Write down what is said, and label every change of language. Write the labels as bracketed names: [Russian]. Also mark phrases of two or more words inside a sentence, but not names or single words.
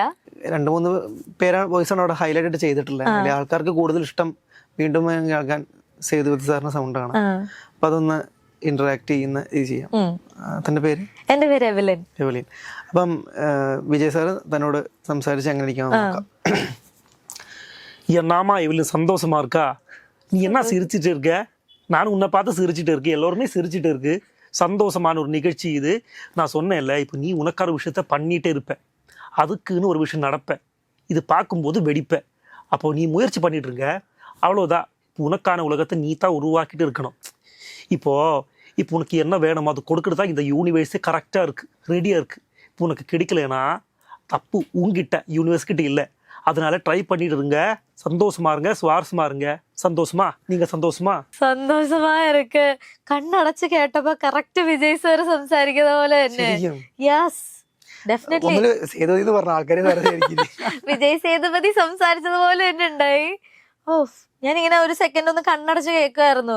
[Malayalam] 2-3 പേരാ വോയിസാണ് അവിടെ ഹൈലൈറ്റ് ആയിട്ട് ചെയ്തിട്ടുള്ളത്. ആൾക്കാർക്ക് കൂടുതൽ ഇഷ്ടം വീണ്ടും കേൾക്കാൻ സേതുപതി സാറിന്റെ സൗണ്ടാണ്. അപ്പൊ അതൊന്ന് ഇന്ററാക്ട് ചെയ്യുന്ന ഇത് ചെയ്യാം. തന്റെ പേര്? എന്റെ പേര് എവലിൻ. അപ്പം വിജയ് സാർ തന്നോട് സംസാരിച്ച് എങ്ങനെ ഇരിക്കാമെന്ന് നോക്കാം. [Tamil] என்னமா இவ்வளவு சந்தோஷமா இருக்கா? நீ என்ன சிரிச்சிட்டு இருக்க? நானும் உன்னை பார்த்து சிரிச்சிட்டு இருக்கு, எல்லோருமே சிரிச்சிட்டு இருக்கு. சந்தோஷமான ஒரு நிகழ்ச்சி இது. நான் சொன்னேன்ல, இப்போ நீ உனக்கான விஷயத்த பண்ணிட்டே இருப்ப, அதுக்குன்னு ஒரு விஷயம் நடப்ப, இது பார்க்கும்போது வெடிப்ப. அப்போ நீ முயற்சி பண்ணிட்டு இருக்க, அவ்வளோதான். உனக்கான உலகத்தை நீ தான் உருவாக்கிட்டு இருக்கணும். இப்போ உனக்கு என்ன வேணுமோ அது கொடுக்குறது தான் இந்த யூனிவர்ஸே கரெக்டாக இருக்குது, ரெடியாக இருக்குது. இப்போ உனக்கு கிடைக்கலனா தப்பு உங்ககிட்ட, யூனிவர்ஸ் கிட்ட இல்லை. அதனால ட்ரை பண்ணிட்டு இருங்க, சந்தோஷமா இருங்க, சுவாரஸ்யமா இருங்க. சந்தோஷமா? நீங்க சந்தோஷமா? சந்தோஷமா இருக்கு. [Malayalam] കണ്ണടച്ച് കേട്ടപ്പോ കറക്റ്റ് വിജയ് സാർ സംസാരിക്കുന്ന പോലെ തന്നെ. യെസ്, ഡെഫിനറ്റ്ലി വിജയ് സേതുപതി സംസാരിച്ചതുപോലെ തന്നെ ഉണ്ടായി. ഓ, ഞാനിങ്ങനെ ഒരു സെക്കൻഡ് ഒന്ന് കണ്ണടച്ച് കേൾക്കുമായിരുന്നു.